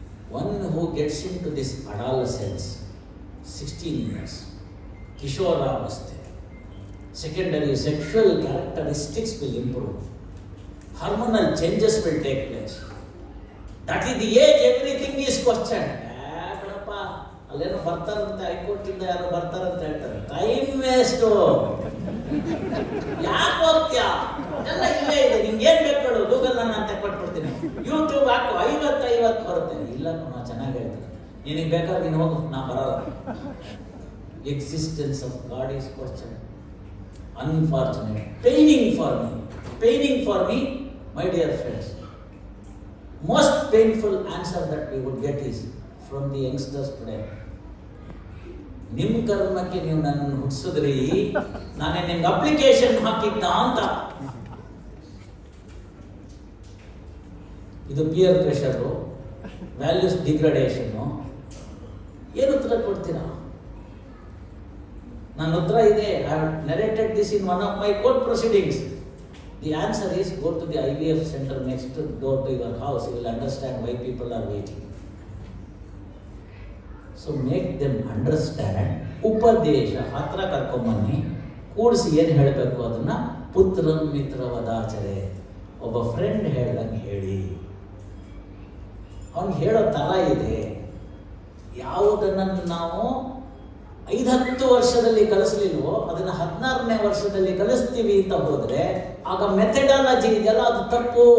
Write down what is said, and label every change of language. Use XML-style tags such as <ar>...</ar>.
<en>One who gets into this adolescence, 16 years, Kishoravasthe, secondary sexual characteristics will improve. Hormonal changes will take place. That is the age everything is questioned.</en> <kn>ಬಿಡಪ್ಪ, ಅಲ್ಲೇನೋ ಬರ್ತಾರಂತೆ, ಹೈಕೋರ್ಟಿಂದ ಯಾರೋ ಬರ್ತಾರಂತ ಹೇಳ್ತಾರೆ. Time waste. ಯಾಕೆ ಹೋಗ್ತೀಯಾ? ಎಲ್ಲ ಇಲ್ಲೇ ಇದೆ, ನಿಂಗೆ ಏನು ಬೇಕು ಗೂಗಲ್ ನಾನು ಅಂತ ಕೊಟ್ಬಿಡ್ತೀನಿ. ಯೂಟ್ಯೂಬ್ ಹಾಕು, 50 ಬರುತ್ತೆ. ಇಲ್ಲ ನಾವು ಚೆನ್ನಾಗಿ ಹೇಳ್ತಾರೆ, ನಿನಗೆ ಬೇಕಾದ್ರೆ ನೀನು ಹೋಗು, ನಾ ಬರಲ್ಲ.</kn> <en>Existence of God is questioned. Unfortunate. Paining for me, my dear friends. Most painful answer that we would get is from the youngsters today.</en> <kn>ನಿಮ್ಮ ಕರ್ಮಕ್ಕೆ ನೀವು ನನ್ನನ್ನು ಹುಟ್ಟಿಸಿದ್ರಿ, ನಾನೇ ನಿಮ್ಗೆ ಅಪ್ಲಿಕೇಶನ್ ಹಾಕಿದ್ದ ಅಂತ. ಇದು ಪಿಯರ್ ಪ್ರೆಷರು, ವ್ಯಾಲ್ಯೂಸ್ ಡಿಗ್ರೇಡೇಷನ್ನು. ಏನು ಉತ್ತರ ಕೊಡ್ತೀರಾ? ನನ್ನ ಉತ್ತರ ಇದೆ.</kn> <en>I have narrated this in one of my court proceedings. The answer is go to the IVF center next door to your house. You will understand why people are waiting. So make them understand.</en> <kn>Upadesha hatra karkonbani ಕೂಡಿಸಿ ಏನು ಹೇಳಬೇಕು ಅದನ್ನ</kn> <sa>ಪುತ್ರಂ ಮಿತ್ರ ವದಾಚರೆ.</sa> <kn>ಒಬ್ಬ friend ಹೇಳ್ದಂಗೆ ಹೇಳಿ. ಅವ್ನು ಹೇಳೋ ಥರ ಇದೆ. ಯಾವುದನ್ನು ನಾವು 5-10 ವರ್ಷದಲ್ಲಿ ಕಲಿಸ್ಲಿಲ್ವೋ ಅದನ್ನು 16ನೇ ವರ್ಷದಲ್ಲಿ ಕಲಿಸ್ತೀವಿ ಅಂತ ಹೋದರೆ ಆಗ ಮೆಥಡಾಲಜಿ ಇದೆಯಲ್ಲ ಅದು ತಪ್ಪು.</kn>